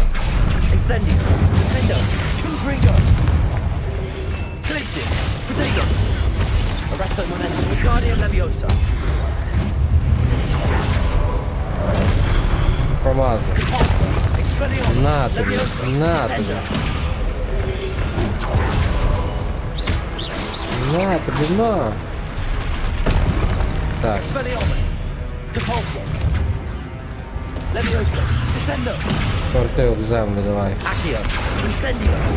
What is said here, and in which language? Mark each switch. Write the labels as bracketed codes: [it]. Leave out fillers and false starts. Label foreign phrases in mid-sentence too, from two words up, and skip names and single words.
[la] Incendio. Defendo. Confringo. Glacius. Protego. Arresto momentum. Wingardium Leviosa. [uk] Промазав. [la] Repulsor. Expelliarmus. [uk] На тобі, [la] Leviosa. [uk] на тобі. [la] Descendo. [uk] На тобі, на. Так, [la] Expelliarmus. Repulsor. Leviosa. Descendo. [uk] порти об землю, давай. [la] Accio. Incendio.